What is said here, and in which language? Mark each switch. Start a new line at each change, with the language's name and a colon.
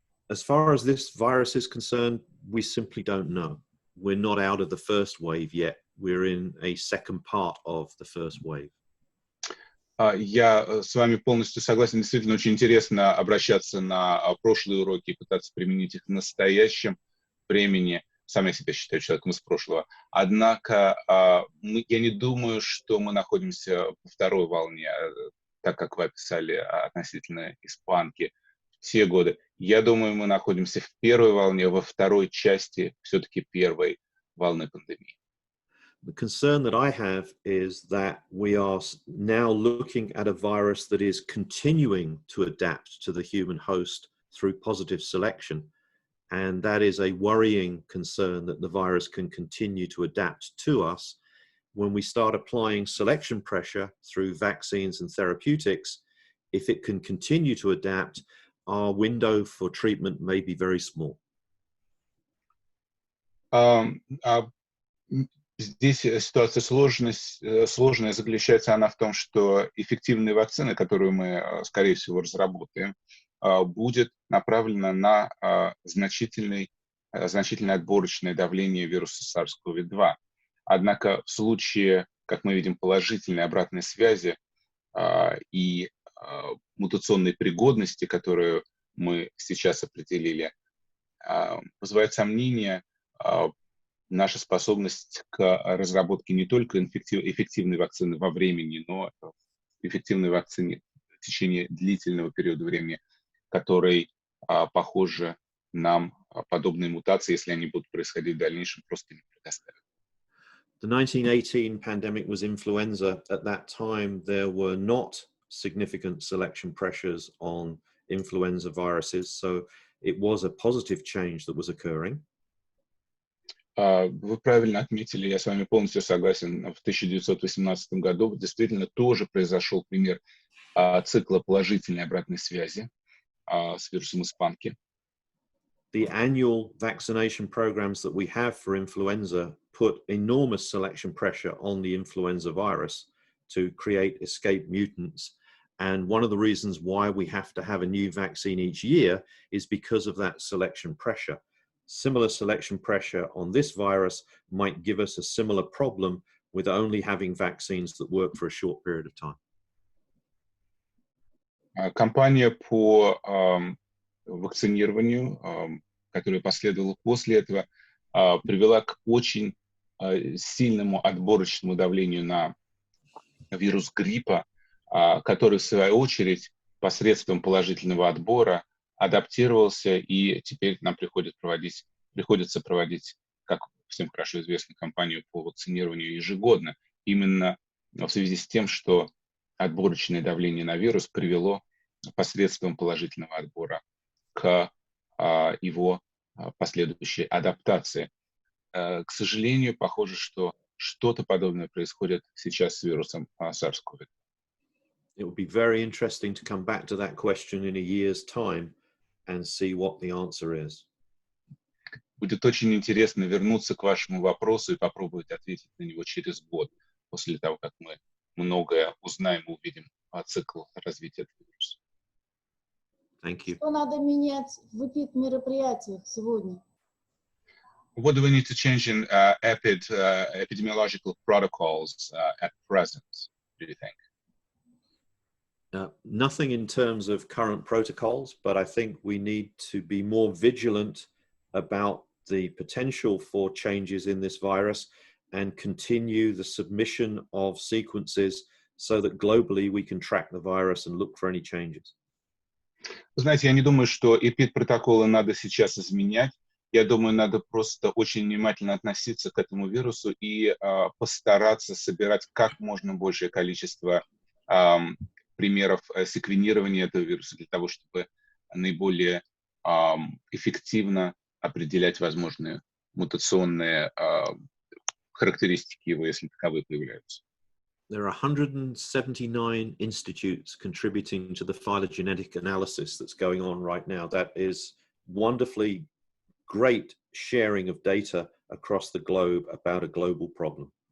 English: As far as this virus is concerned, we simply don't know. We're not out of the first wave yet. We're in a second part of the first wave.
Russian: Я с вами полностью согласен. Действительно, очень интересно обращаться на прошлые уроки и пытаться применить их в настоящем времени. Сам я себя считаю человеком из прошлого. Однако я не думаю, что мы находимся во второй волне, так как вы описали относительно испанки в те годы. Я думаю, мы находимся в первой волне, во второй части все-таки первой волны пандемии.
English: The concern that I have is that we are now looking at a virus that is continuing to adapt to the human host through positive selection. And that is a worrying concern, that the virus can continue to adapt to us. When we start applying selection pressure through vaccines and therapeutics, if it can continue to adapt, our window for treatment may be very small.
Russian: Здесь ситуация сложная, заключается она в том, что эффективные вакцины, которую мы, скорее всего, разработаем, будет направлена на значительное отборочное давление вируса SARS-CoV-2. Однако в случае, как мы видим, положительной обратной связи и мутационной пригодности, которую мы сейчас определили, вызывает сомнение наша способность к разработке не только эффективной вакцины во времени, но эффективной вакцины в течение длительного периода времени, который, похоже, нам подобные мутации, если они будут происходить в дальнейшем, просто не предоставят.
English: The 1918 pandemic was influenza. At that time, there were not significant selection pressures on influenza viruses, so it was a positive change that was occurring.
Russian: Вы правильно отметили, я с вами полностью согласен. В 1918 году действительно тоже произошел пример цикла положительной обратной связи с вирусом испанки.
English: The annual vaccination programs that we have for influenza put enormous selection pressure on the influenza virus to create escape mutants. And one of the reasons why we have to have a new vaccine each year is because of that selection pressure. Similar selection pressure on this virus might give us a similar problem with only having vaccines that work for a short period of time.
Russian: Кампания по вакцинированию, которая последовала после этого, привела к очень сильному отборочному давлению на вирус гриппа, который, в свою очередь, посредством положительного отбора адаптировался, и теперь нам приходится проводить, как всем хорошо известно, кампанию по вакцинированию ежегодно, именно в связи с тем, что отборочное давление на вирус привело посредством положительного отбора к его последующей адаптации. К сожалению, похоже, что что-то подобное происходит сейчас с вирусом SARS-CoV.
English: It would be very interesting to come back to that question in a year's time and see what the answer is.
Russian: Будет очень интересно вернуться к вашему вопросу и попробовать ответить на него через год, после того, как мы многое узнаем и увидим о цикле развития этого вируса.
English: Thank you.
Russian: Что надо менять в эпид-мероприятиях сегодня?
English: What do we need to change in epidemiological protocols at present, do you think? Nothing in terms of current protocols, but I think we need to be more vigilant about the potential for changes in this virus and continue the submission of sequences so that globally we can track the virus and look for any changes.
Russian: Знаете, я не думаю, что эпид-протоколы надо сейчас изменять. Я думаю, надо просто очень внимательно относиться к этому вирусу и постараться собирать как можно большее количество примеров секвенирования этого вируса для того, чтобы наиболее эффективно определять возможные мутационные характеристики его, если таковые появляются.
English: There are 179 institutes contributing to the phylogenetic analysis that's going on right now. That is wonderfully great sharing of data across the globe about a global problem.